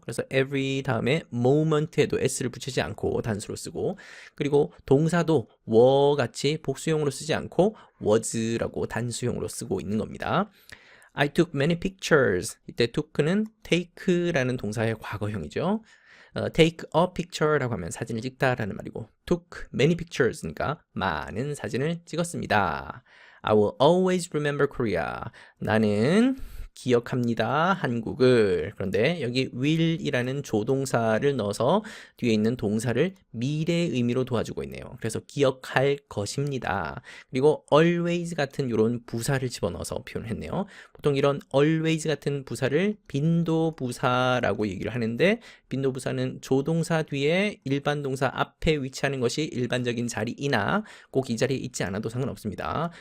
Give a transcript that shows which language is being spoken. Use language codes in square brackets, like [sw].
[ko] 그래서 every 다음에 moment에도 s를 붙이지 않고 단수로 쓰고 그리고 동사도 were 같이 복수형으로 쓰지 않고 was라고 단수형으로 쓰고 있는 겁니다. [en] I took many pictures. [ko] 이때 took는 take라는 동사의 과거형이죠. take a picture라고 하면 사진을 찍다라는 말이고 took many pictures니까 많은 사진을 찍었습니다. [en] I will always remember Korea. [ko] 나는 기억합니다. 한국을. 그런데 여기 will이라는 조동사를 넣어서 뒤에 있는 동사를 미래의 의미로 도와주고 있네요. 그래서 기억할 것입니다. 그리고 always 같은 이런 부사를 집어넣어서 표현했네요. 보통 이런 always 같은 부사를 빈도부사라고 얘기를 하는데 빈도부사는 조동사 뒤에 일반 동사 앞에 위치하는 것이 일반적인 자리이나 꼭 이 자리에 있지 않아도 상관없습니다.